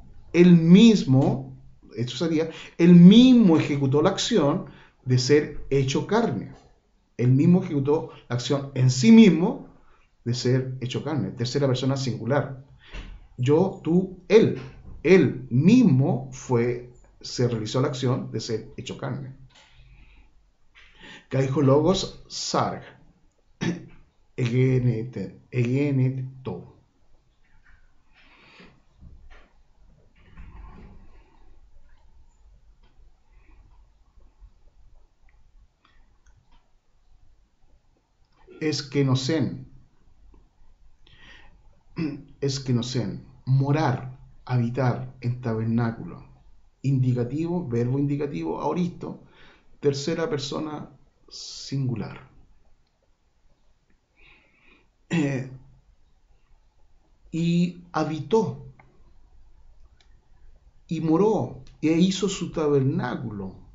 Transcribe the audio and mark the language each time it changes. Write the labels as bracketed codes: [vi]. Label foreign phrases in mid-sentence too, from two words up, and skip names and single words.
[es] Él mismo, esto sería, él mismo ejecutó la acción de ser hecho carne. Él mismo ejecutó la acción en sí mismo de ser hecho carne. Tercera persona singular. Yo, tú, él. Él mismo se realizó la acción de ser hecho carne. [el] Καὶ ὁ λόγος σὰρξ. ἐγένετο. [es] Esquenosen. Morar, habitar en tabernáculo. Indicativo, verbo indicativo, aoristo, tercera persona singular. Y habitó, y moró, e hizo su tabernáculo.